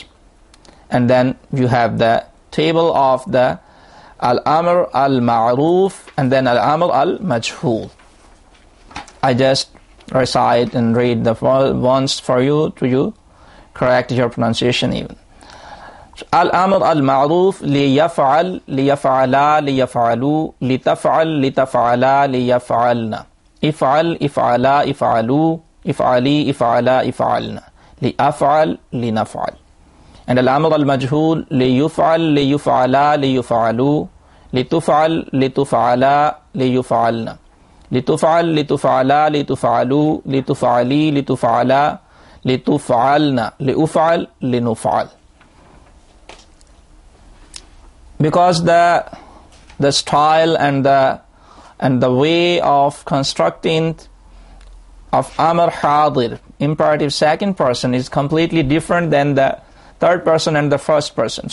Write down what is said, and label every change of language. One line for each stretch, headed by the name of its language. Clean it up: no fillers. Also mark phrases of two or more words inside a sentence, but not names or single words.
English: And then you have the table of the
Arabic: الأمر المعروف
English: and then
Arabic: الأمر المجهول.
English: I just recite and read the ones for you to you correct your pronunciation even.
Arabic: الأمر المعروف لِيَفْعَلْ لِيَفْعَلا لِيَفْعَلُوا لِتَفْعَلْ لِتَفْعَلا لِيَفْعَلْنَ. اِفْعَلْ اِفْعَلا اِفْعَلُوا اِفْعَلِي اِفْعَلا اِفْعَلْنَ. لِأَفْعَلْ لِنَفْعَلْ. And الأمر المجهول لِيُفْعَلْ لِيُفْعَلا لِيُفْعَلُوا لِتُفْعَلْ لِتُفْعَلا لِيُفْعَلْنَ. لِتُفْعَلْ لِتُفْعَلا لِتُفْعَلُوا لِتُفْعَلِي لِتُفْعَلا لِتُفْعَلْنَ. لِأُفْعَلْ لِنُفْعَلْ.
English: Because the style and the way of constructing of
Arabic: أمر حاضر,
English: imperative second person, is completely different than the third person and the first person.